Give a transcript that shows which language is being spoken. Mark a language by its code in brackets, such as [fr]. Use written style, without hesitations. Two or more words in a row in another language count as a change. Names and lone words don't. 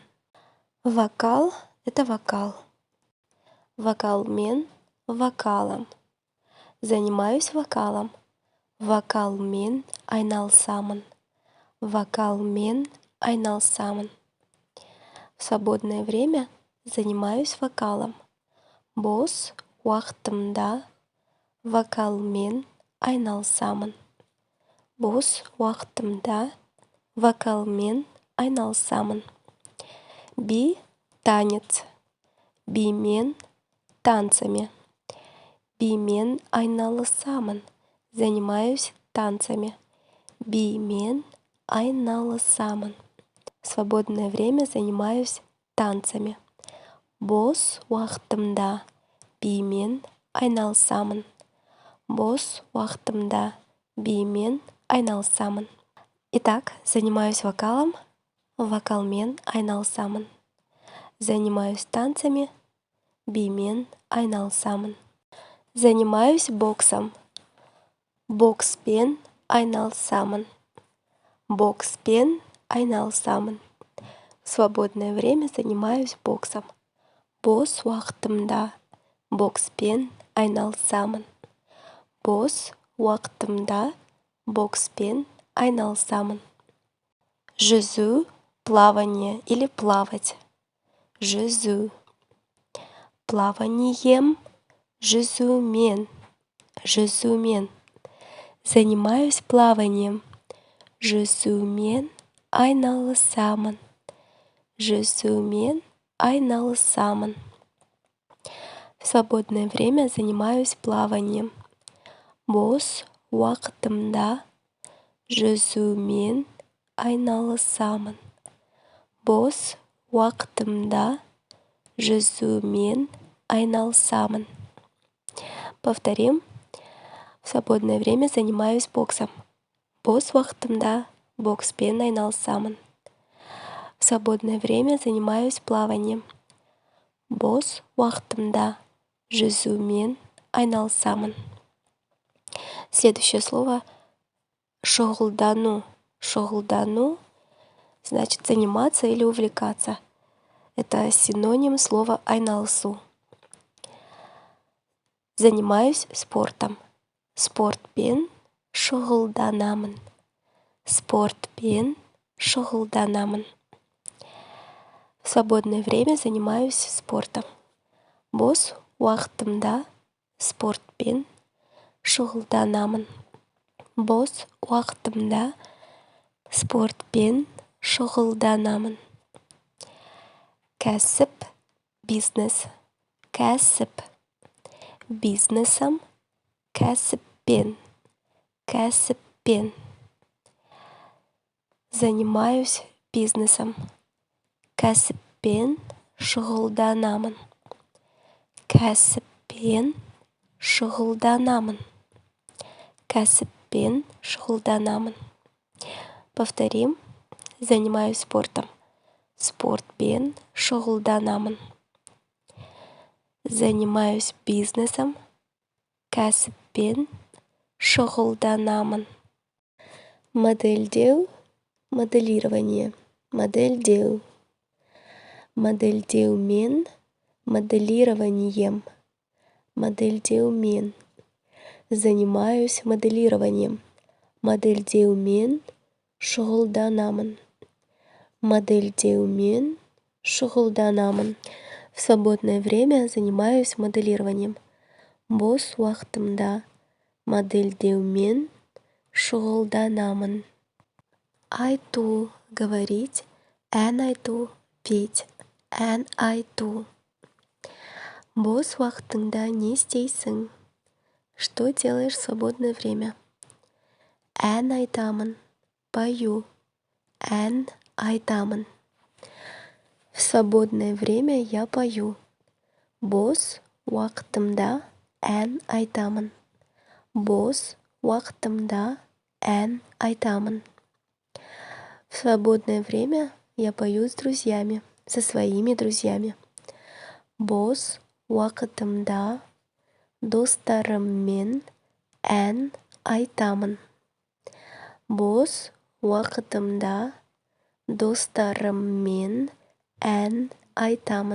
[ru] Вокал — это вокал. Вокалмен — вокалом. Занимаюсь вокалом. [kk] Вокалмен айналысамын. Вокалмен айналысамын. [ru] В свободное время занимаюсь вокалом. [kk] Бос уақытымда вокалмен айналысамын. Бос уақытымда вокалмен айналысамын. [ru] Би — танец. Бимен — танцами. [kk] Бимен айналысамын. [ru] Занимаюсь танцами. [kk] Бимен айналысамын. [ru] В свободное время занимаюсь танцами. [kk] Бос уақытымда бимен айналысамын. Бос уақытымда бимен айналысамын. [ru] Итак, занимаюсь вокалом, [kk] вокалмен айналысамын. [ru] Занимаюсь танцами, [kk] бимен айналысамын. [ru] Занимаюсь боксом, [kk] бокспен айналысамын. Бокспен айналысамын. [ru] В свободное время занимаюсь боксом. [kk] Бос уақытымда бокспен айналысамын. Бос уақытымда бокспен айналысамын. [ru] Жүзу, плавание или плавать. [kk] Жүзу. Плаванием, жүзумен. [ru] Жүзумен. Занимаюсь плаванием. [kk] Жүзумен айналысамын. Жүзумен айналысамын. [ru] В свободное время занимаюсь плаванием. [kk] Бос уақытымда жүзумен айналысамын. Бос уақытымда жүзумен айналысамын. [ru] Повторим. В свободное время занимаюсь боксом. [kk] Бос уақытымда бокспен айналысамын. [ru] В свободное время занимаюсь плаванием. [kk] Бос уақытымда жүзумен айналысамын. [ru] Следующее слово шұғылдану. Шұғылдану значит заниматься или увлекаться. Это синоним слова айналысу. Занимаюсь спортом. [kk] Спортпен шұғылданамын. Спортпен шұғылданамын. [ru] В свободное время занимаюсь спортом. [kk] Бос уақытымда спортпен шұғылданамын. Бос уақытымда спортпен шұғылданамын. Кәсіп, бизнес. Кәсіп. Бизнесом, кәсіппен. [ru] Кәсіппен. Занимаюсь бизнесом. [kk] Кәсіппен шұғылданамын. Кәсіппен шұғылданамын. Кәсіппен шұғылданамын. [ru] Повторим. Занимаюсь спортом. [kk] Спортпен шұғылданамын. [ru] Занимаюсь бизнесом. [kk] Кәсіппен шұғылданамын. Модельдеу, моделирование. Модельдеу. Модельдеумен, моделированием. Модельдеумен. [ru] Занимаюсь моделированием. [kk] Модельдеумен шұғылданамын. Модельдеумен шұғылданамын. [ru] В свободное время занимаюсь моделированием. [kk] Бос уақытымда модельдеумен шұғылданамын. Айту, говорить, ән айту, петь. Ән айту. Бос уақытыңда не істейсің? [ru] Что делаешь в свободное время? [kk] Ән айтамын, пою. Ән айтамын. [ru] В свободное время я пою. [kk] Бос уақытымда ән айтамын. Бос уақытымда ән айтамын. [ru] В свободное время я пою с друзьями, со своими друзьями. [kk] Бос уақытымда достарыммен ән айтамын. Бос уақытымда достарыммен ән айтамын.